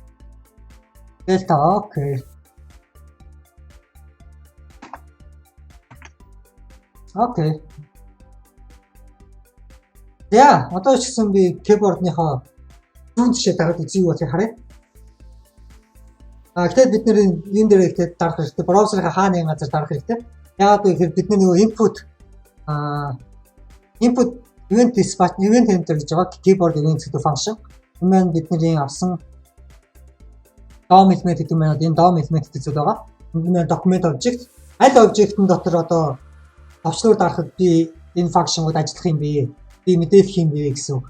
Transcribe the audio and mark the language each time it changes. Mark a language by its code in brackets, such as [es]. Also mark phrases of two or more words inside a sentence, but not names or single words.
[mn] Delta окей. Окей. За, одоо ч гэсэн би keyboard-ныхоо зүүн тишээ дараад үзье юу болохыг харъя. Гэхдээ бид нэр энэ дээр ихтэй дарах хэрэгтэй. Браузерын хааны газар дарах хэрэгтэй. Яагаад вэ гэхээр бидний нөгөө [en] input event dispatch event handler [mn] гэж байгаа [en] keyboard event [mn] гэдэг function. Энэ маань бидний авсан [en] DOM element [mn] гэдэг маань энэ [en] DOM element [mn] гэдэг зүйл байгаа. Энэ маань [en] document object. [mn] Аль object-ын дотор одоо товчлуур дарахад би энэ function-ууд ажиллах юм бэ? Би мэдээлэх юм бэ гэсэн үг.